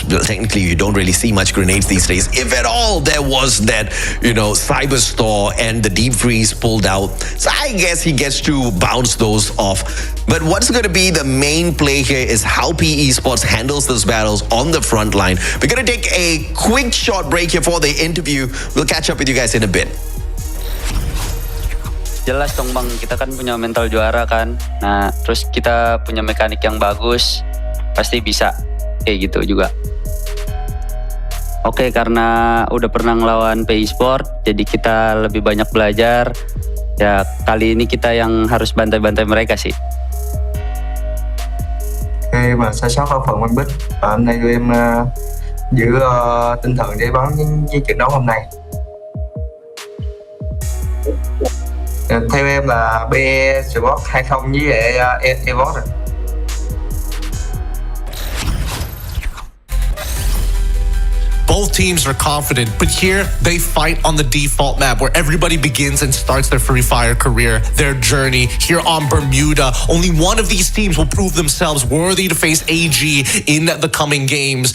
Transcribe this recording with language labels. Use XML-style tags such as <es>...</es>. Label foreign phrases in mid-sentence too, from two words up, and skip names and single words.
<en>Well, technically, you don't really see much grenades these days. If at all, there was that, Cyber Store and the Deep Freeze pulled out. So I guess he gets to bounce those off. But what's going to be the main play here is how PE Esports handles those battles on the front line. We're going to take a quick short break here for the interview. We'll catch up with you guys in a bit.</en> <id>Jelas dong Bang, kita kan punya mental juara kan. Nah, terus kita punya mekanik yang bagus, pasti bisa kayak gitu juga. Oke, karena udah pernah ngelawan PE Esports, jadi kita lebih banyak belajar. Ya, kali ini kita yang harus bantai-bantai mereka sih.</id> <vi>Ok, và sai sót ở phần Văn Bích. Hôm nay tụi em giữ tinh thần để bắn với trận đấu hôm nay. Theo em là BE Sport 20 với EVOS rồi.</vi> <en>Both teams are confident, but here they fight on the default map where everybody begins and starts their Free Fire career, their journey here on Bermuda. Only one of these teams will prove themselves worthy to face AG in the coming games.</en>